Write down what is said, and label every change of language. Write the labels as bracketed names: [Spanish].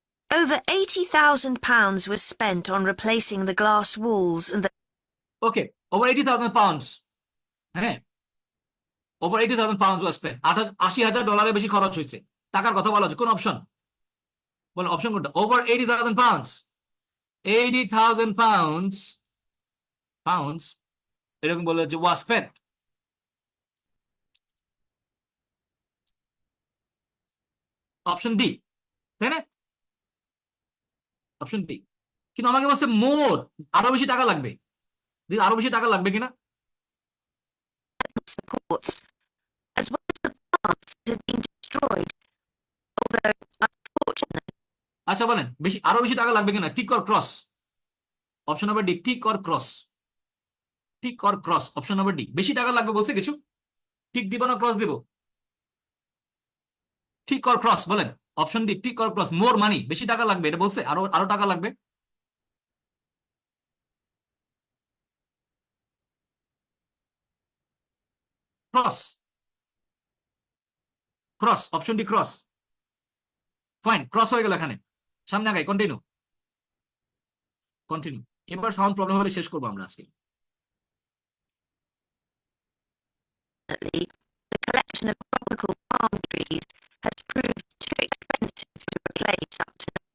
[English] Over £80,000 was spent on replacing the glass walls and the okay, over 80,000 pounds, হ্যাঁ over 80,000 pounds was spent, $80,000 [Bangla] বেশি খরচ হয়েছে। টাকার কথা বলা হচ্ছে, কোন অপশন বলেন? অপশন কোনটা? [English] over 80,000 pounds, 80,000 pounds [Bangla] এরকম বলে যে ওয়াজ স্পেন্ট। অপশন ডি, তাই না? Option D. কিন্তু আমাকে বলছে মোর, আরো বেশি টাকা লাগবে। আরো বেশি টাকা লাগবে কিনা? [English] supports, as well as the plants that had been destroyed. Although, unfortunately, [Bangla] আচ্ছা বলেন আরো বেশি টাকা লাগবে কিনা, tick or cross? Option number D, tick or cross. Tick or cross, option number D. বেশি টাকা লাগবে বলছে কিছু, টিক দিব না ক্রস দিব? টিক অর ক্রস বলেন, option D tick or cross. মোর মানি, বেশি টাকা লাগবে এটা বলছে, আরো আরো টাকা লাগবে। Cross, cross, option D cross. Fine, cross হয়ে গেল এখানে। সামনে আগাই, কন্টিনিউ কন্টিনিউ। এবার সাউন্ড প্রবলেম হলে শেষ করবো আমরা আজকে। [English] The collection of tropical palm trees has proved too expensive to replace up to